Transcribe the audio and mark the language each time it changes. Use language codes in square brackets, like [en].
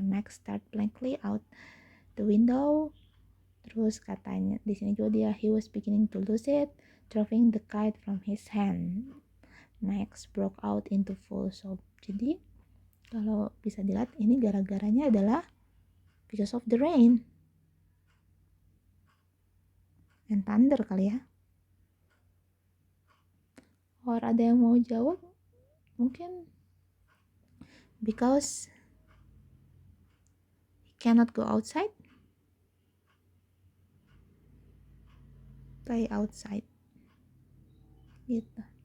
[en] Max stared blankly out the window. [id] Terus katanya di sini juga [en] he was beginning to lose it, dropping the kite from his hand. Max broke out into full sob. [id] Jadi kalau bisa dilihat ini gara-garanya adalah [en] because of the rain and thunder [id] kali ya. Or ada yang mau jawab? [en] Mungkin because he cannot go outside, play outside gitu.